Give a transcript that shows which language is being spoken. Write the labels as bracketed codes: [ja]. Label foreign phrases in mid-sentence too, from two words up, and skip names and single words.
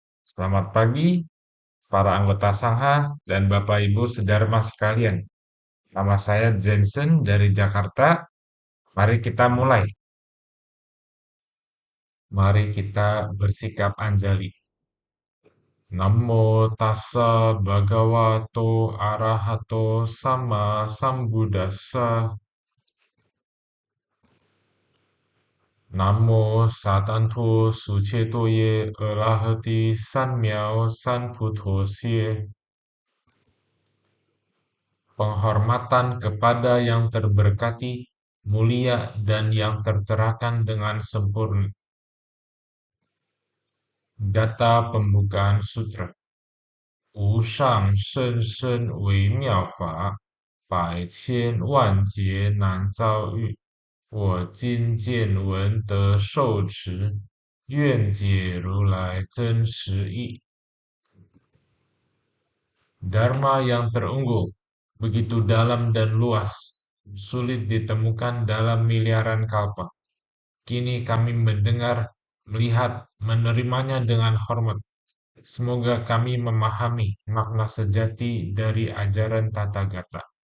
[id] Selamat pagi, para anggota Sangha dan Bapak Ibu Sedharma sekalian. Nama saya Jensen dari Jakarta. Mari kita mulai. Mari kita bersikap anjali. [pi] Namo tassa bhagavato arahato sama sambuddhassa. Namo satanto sucetoye arahati sanmiao sanputhosie. [id] Penghormatan kepada yang terberkati, mulia, dan yang tercerahkan dengan sempurna. Data pembukaan sutra. [zh] 无上甚深微妙法，百千万劫难遭遇。我今见闻得受持，愿解如来真实义。 [id] Dharma yang terunggul, begitu dalam dan luas, sulit ditemukan dalam miliaran kalpa. Kini kami mendengar, melihat, menerimanya dengan hormat. Semoga kami memahami makna sejati dari ajaran Tathagata.